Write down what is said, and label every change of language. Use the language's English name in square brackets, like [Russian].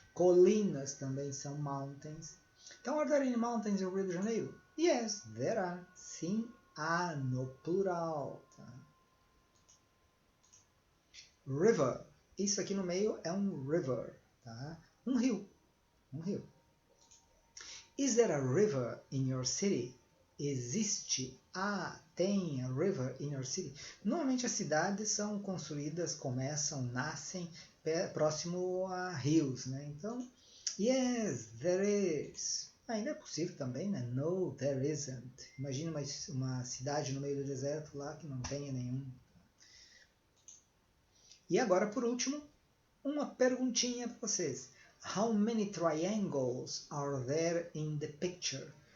[Portuguese] Colinas também são mountains. [English] Então, are there any mountains in Rio de Janeiro? Yes, there are. [Portuguese] Sim, há no plural. Tá? [English] River. [Portuguese] Isso aqui no meio é um river, tá? Um rio. [English] Is there a river in your city? [Portuguese] Existe, tem [English] a river in your city. [Portuguese] Normalmente as cidades são construídas, nascem próximo a rios, né? Então, [English] yes, there is. [Portuguese] Ainda é possível também, né? [English] No, there isn't. [Portuguese] Imagina uma cidade no meio do deserto lá que não tenha nenhum. E agora, por último, uma perguntinha para vocês. [English] How many triangles are there in the picture?